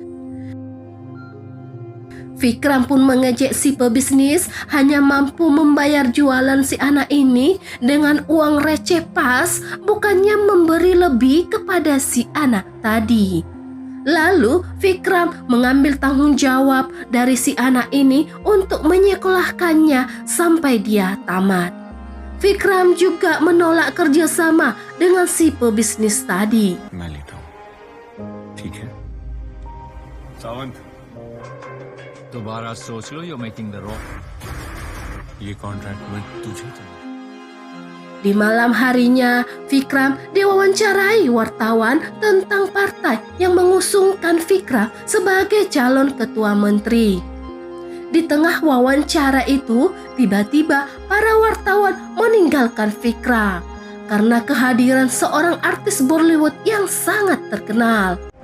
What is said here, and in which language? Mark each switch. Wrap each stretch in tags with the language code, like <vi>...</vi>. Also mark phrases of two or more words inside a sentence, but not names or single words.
<id>Vikram pun mengejek si pebisnis hanya mampu membayar jualan si anak ini dengan uang receh pas, bukannya memberi lebih kepada si anak tadi. Lalu Vikram mengambil tanggung jawab dari si anak ini untuk menyekolahkannya sampai dia tamat. Vikram juga menolak kerjasama dengan si pebisnis tadi.</id> <hi>दोबारा सोच लो,</hi> <en>you're making the wrong.</en> <hi>ये कॉन्ट्रैक्ट में तुझे तो</hi> <id>Di malam harinya, Vikram diwawancarai wartawan tentang partai yang mengusungkan Vikram sebagai calon ketua menteri. Di tengah wawancara itu, tiba-tiba para wartawan meninggalkan Vikram karena kehadiran seorang artis Bollywood yang sangat terkenal.</id>